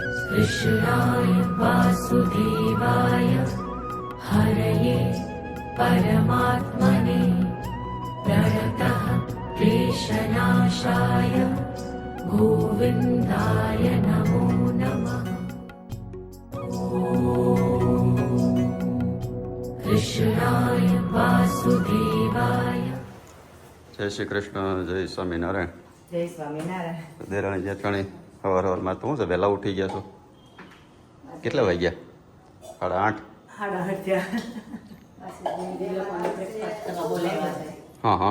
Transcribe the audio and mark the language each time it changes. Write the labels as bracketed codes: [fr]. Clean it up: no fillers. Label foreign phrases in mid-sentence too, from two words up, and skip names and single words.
[sa] कृष्णाय वासुदेवाय हरये परमात्मने प्रणतः क्लेशनाशाय गोविन्दाय नमो नमः। कृष्णाय वासुदेवाय। [gu] જય શ્રી કૃષ્ણ, જય સ્વામિનારાયણ. જય સ્વામિનારાયણ. દેરાણી જેઠાણી સવારમાં તો હું છે વહેલા ઉઠી ગયા છો? કેટલા વાગ્યા? 8:30. 8:30. હા હા.